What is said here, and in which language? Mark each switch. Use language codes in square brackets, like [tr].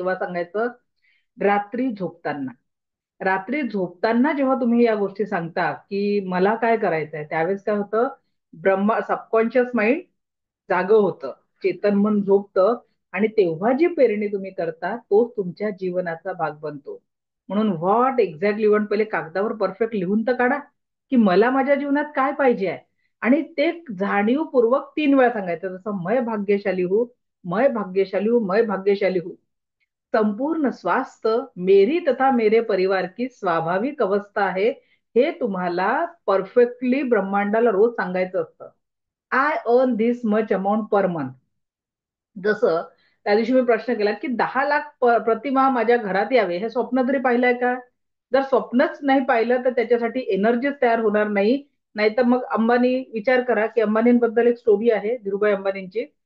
[mr] किंवा सांगायचं रात्री झोपताना. रात्री झोपताना जेव्हा तुम्ही या गोष्टी सांगता की मला काय करायचंय, त्यावेळेस काय होतं, सबकॉन्शियस माइंड जाग होतं, चेतन मन झोपतं, आणि तेव्हा जी पेरणी तुम्ही करता तोच तुमच्या जीवनाचा भाग बनतो. म्हणून [en] what exactly want [mr] पहिले कागदावर परफेक्ट लिहून तर काढा की मला माझ्या जीवनात काय पाहिजे आहे, आणि ते जाणीवपूर्वक 3 वेळा सांगायचं. [hi] जसं मैं भाग्यशाली हूँ, मैं भाग्यशाली हूँ, मैं भाग्यशाली हूँ. संपूर्ण स्वास्थ्य मेरी तथा मेरे परिवार की स्वाभाविक अवस्था [mr] आहे, हे तुम्हाला परफेक्टली ब्रह्मांडाला रोज सांगायचं असतं. [en] I earn this much amount per month. [mr] जसं त्या दिवशी मी प्रश्न केला की 10 लाख प्रतिमा माझ्या घरात यावे, हे स्वप्न तरी पाहिलंय का? जर स्वप्नच नाही पाहिलं तर त्याच्यासाठी एनर्जीच तयार होणार नाही. नाहीतर मग अंबानी, विचार करा की अंबानींबद्दल एक स्टोरी आहे, धीरूभाई अंबानींची.